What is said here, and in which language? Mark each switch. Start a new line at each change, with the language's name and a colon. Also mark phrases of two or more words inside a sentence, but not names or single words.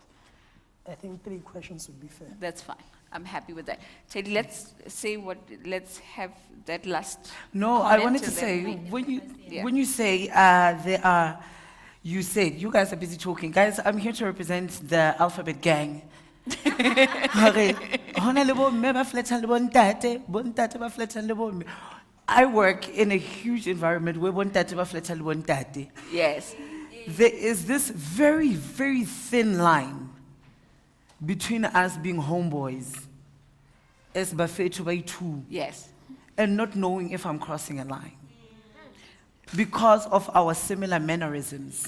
English: I think 3 questions would be fair. That's fine. I'm happy with that. Teddy, let's have that last. No, I comment wanted to and then say, Yeah. when you say you said, you guys are busy talking. Guys, I'm here to represent the Alphabet Gang.
Southern Sotho: Hore, hona le bomme ba fletang le bontate, bontate ba fletang le bomme.
English: I work in a huge environment where
Southern Sotho: bontate ba fletang le bontate.
English: Yes. There is this very, very thin line between us being homeboys, as bafethu by two, Yes. and not knowing if I'm crossing a line. Because of our similar mannerisms.